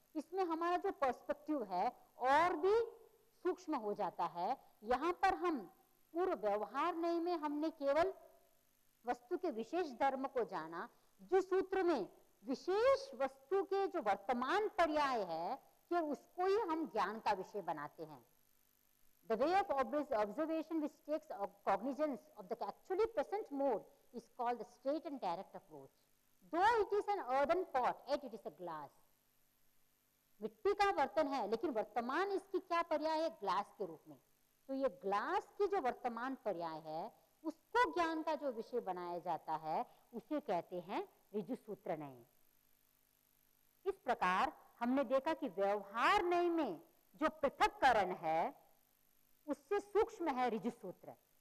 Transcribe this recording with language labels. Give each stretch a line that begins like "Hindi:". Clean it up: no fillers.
Hindi: इसमें हमारा जो पर्सपेक्टिव है और भी सूक्ष्म हो जाता है। यहाँ पर हम पूर्व व्यवहार नहीं में हमने केवल वस्तु के विशेष धर्म को जाना, जो सूत्र में विशेष वस्तु के जो वर्तमान पर्याय है कि उसको ही हम ज्ञान का विषय बनाते हैं।
English: The way of observation which takes cognizance of the actually present mode is called the straight and direct approach. Though it is an earthen pot, yet it is a glass.
Hindi: मिट्टी का बर्तन है लेकिन वर्तमान इसकी क्या पर्याय है, ग्लास के रूप में। तो ये ग्लास की जो वर्तमान पर्याय है उसको ज्ञान का जो विषय बनाया जाता है उसे कहते हैं ऋजु सूत्र नय। इस प्रकार हमने देखा कि व्यवहार नय में जो पृथक्करण है उससे सूक्ष्म है ऋजु सूत्र।